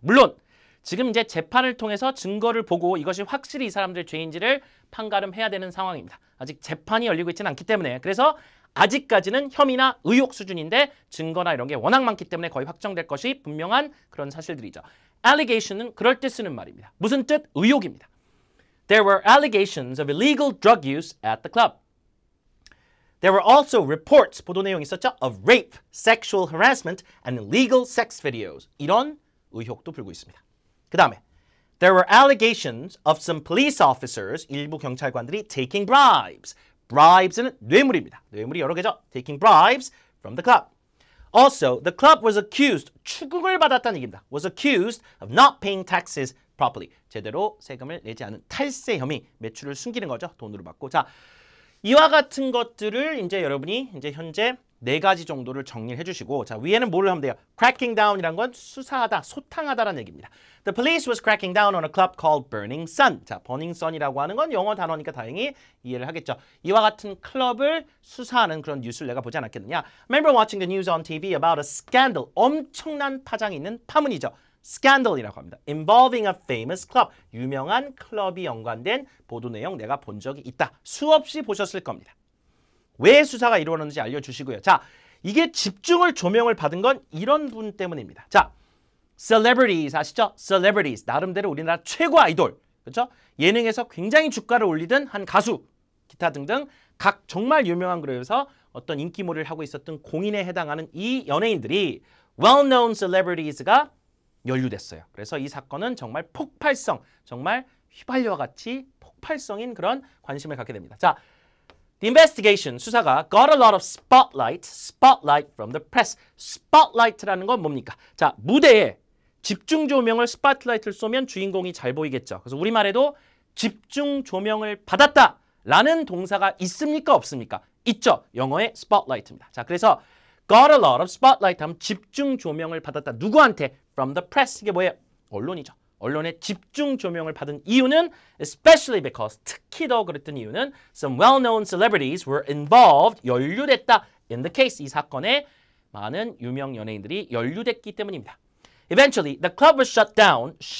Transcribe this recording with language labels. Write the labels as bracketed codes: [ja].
[ko] 물론 지금 이제 재판을 통해서 증거를 보고 이것이 확실히 이 사람들의 죄인지를 판가름해야 되는 상황입니다. 아직 재판이 열리고 있지는 않기 때문에, 그래서 아직까지는 혐의나 의혹 수준인데 증거나 이런 게 워낙 많기 때문에 거의 확정될 것이 분명한 그런 사실들이죠. allegation은 그럴 때 쓰는 말입니다. 무슨 뜻? 의혹입니다. [en] There were allegations of illegal drug use at the club. There were also reports, [ko] 보도 내용이 있었죠, [en] of rape, sexual harassment, and illegal sex videos. [ko] 이런 의혹도 불고 있습니다. 그 다음에 [en] There were allegations of some police officers, [ko] 일부 경찰관들이 [en] taking bribes. [ko] bribes는 뇌물입니다. 뇌물이 여러 개죠. [en] taking bribes from the club. Also, the club was accused, [ko] 추궁을 받았다는 얘기입니다. [en] was accused of not paying taxes properly. [ko] 제대로 세금을 내지 않은 탈세 혐의, 매출을 숨기는 거죠. 돈으로 받고. 자, 이와 같은 것들을 이제 여러분이 이제 현재 4가지 정도를 정리를 해주시고, 자, 위에는 뭐를 하면 돼요? cracking down이란 건 수사하다, 소탕하다라는 얘기입니다. [en] The police was cracking down on a club called Burning Sun. [ko] 자, Burning Sun이라고 하는 건 영어 단어니까 다행히 이해를 하겠죠. 이와 같은 클럽을 수사하는 그런 뉴스를 내가 보지 않았겠느냐. [en] Remember watching the news on TV about a scandal. [ko] 엄청난 파장이 있는 파문이죠. scandal이라고 합니다. [en] involving a famous club. [ko] 유명한 클럽이 연관된 보도 내용 내가 본 적이 있다. 수없이 보셨을 겁니다. 왜 수사가 이루어졌는지 알려주시고요. 자, 이게 집중을 조명을 받은 건 이런 분 때문입니다. 자, celebrities 아시죠? [en] celebrities. [ko] 나름대로 우리나라 최고 아이돌. 그렇죠? 예능에서 굉장히 주가를 올리던 한 가수, 기타 등등 각 정말 유명한 그룹에서 어떤 인기몰이를 하고 있었던 공인에 해당하는 이 연예인들이 well-known celebrities가 연루됐어요. 그래서 이 사건은 정말 폭발성, 정말 휘발유와 같이 폭발성인 그런 관심을 갖게 됩니다. [en] 자, The investigation, [ko] 수사가 [en] got a lot of spotlight from the press. [ko] spotlight라는 건 뭡니까? 자, 무대에 집중 조명을 스팟라이트를 쏘면 주인공이 잘 보이겠죠. 그래서 우리말에도 집중 조명을 받았다라는 동사가 있습니까? 없습니까? 있죠. 영어의 spotlight입니다. 자, 그래서 [en] got a lot of spotlight [ko] 하면 집중 조명을 받았다. 누구한테? [en] From the press. [ko] 이게 뭐예요? 언론이죠. 언론의 집중 조명을 받은 이유는 [en] especially because, [ko] 특히 더 그랬던 이유는 [en] some well-known celebrities were involved, [ko] 연루됐다 [en] in the case, [ko] 이 사건에 많은 유명 연예인들이 연루됐기 때문입니다. [en] Eventually, the club was shut down.